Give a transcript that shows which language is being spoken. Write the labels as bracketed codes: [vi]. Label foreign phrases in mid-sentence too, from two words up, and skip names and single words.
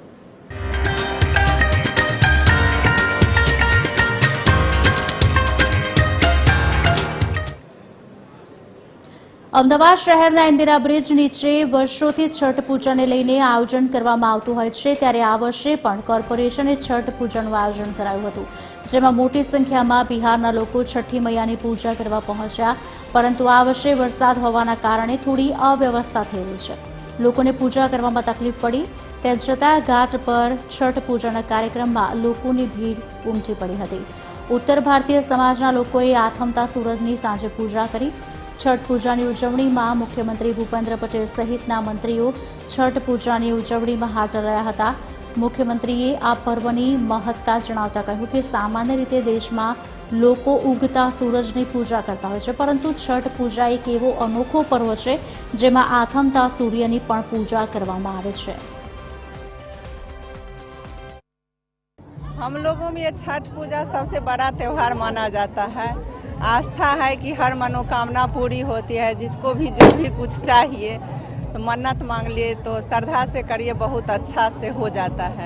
[gu] અમદાવાદ શહેરના ઇન્દિરા બ્રિજ નીચે વર્ષોથી છઠ પૂજાને લઈને આયોજન કરવામાં આવતું હોય છે, ત્યારે આ વર્ષે પણ કોર્પોરેશને છઠ પૂજાનું આયોજન કરાયું હતું, જેમાં મોટી સંખ્યામાં બિહારના લોકો છઠ્ઠી મૈયાની પૂજા કરવા પહોંચ્યા, પરંતુ આ વર્ષે વરસાદ હોવાના કારણે થોડી અવ્યવસ્થા થઈ રહી છે। લોકોને પૂજા કરવામાં તકલીફ પડી, તેમ છતાં ઘાટ પર છઠ પૂજાના કાર્યક્રમમાં લોકોની ભીડ ઉમટી પડી હતી। ઉત્તર ભારતીય સમાજના લોકોએ આથમતા સૂરજની સાંજે પૂજા કરી। છઠ પૂજાની ઉજવણીમાં મુખ્યમંત્રી ભૂપેન્દ્ર પટેલ સહિતના મંત્રીઓ છઠ પૂજાની ઉજવણીમાં હાજર રહ્યા હતા। મુખ્યમંત્રીએ આ પર્વની મહત્તા જણાવતા કહ્યું કે સામાન્ય રીતે દેશમાં લોકો ઉગતા સૂરજની પૂજા કરતા હોય છે, પરંતુ છઠ પૂજા એક એવો અનોખો પર્વ છે જેમાં આથમતા સૂર્યની પણ પૂજા કરવામાં આવે છે। [hi] हम लोगों में ये छठ पूजा सबसे बड़ा त्यौहार माना जाता है। आस्था है कि हर मनोकामना पूरी होती है, जिसको भी जो भी कुछ चाहिए तो मन्नत मांग लिए तो श्रद्धा से करिए, बहुत अच्छा से हो जाता है।